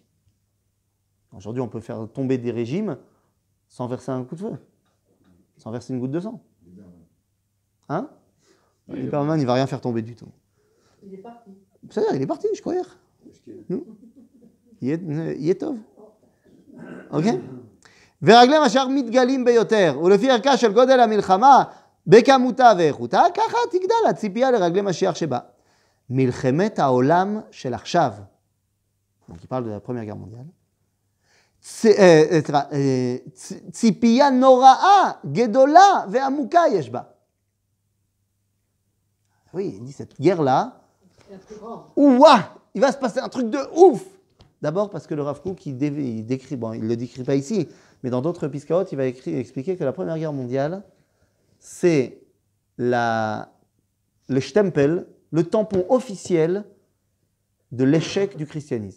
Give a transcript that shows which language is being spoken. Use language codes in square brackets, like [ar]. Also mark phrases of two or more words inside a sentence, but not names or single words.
[fr] Aujourd'hui, on peut faire tomber des régimes sans verser un coup de feu, sans verser une goutte de sang. Hein? Lieberman, il ne va rien faire tomber du tout. Il est parti. C'est-à-dire, il est parti, je crois, hier. Il est tov. Ok? [he] ורגלי משיח מתגלים ביותר, ולפי ערכה של גודל המלחמה, בכמותה ואיכותה, ככה תגדל הציפייה לרגלי משיח שבא. מלחמת העולם של עכשיו. [fr] Donc il parle de la Première Guerre mondiale. [he] ציפייה נוראה, גדולה ועמוקה יש בה. [fr] Oui, il dit cette guerre-là, ouah, il va se passer un truc de ouf. D'abord parce que le Rav Kook, il décrit, bon, il ne le décrit pas ici, mais dans d'autres Piskaot, il va expliquer que la Première Guerre mondiale, c'est le stempel, le tampon officiel de l'échec du christianisme.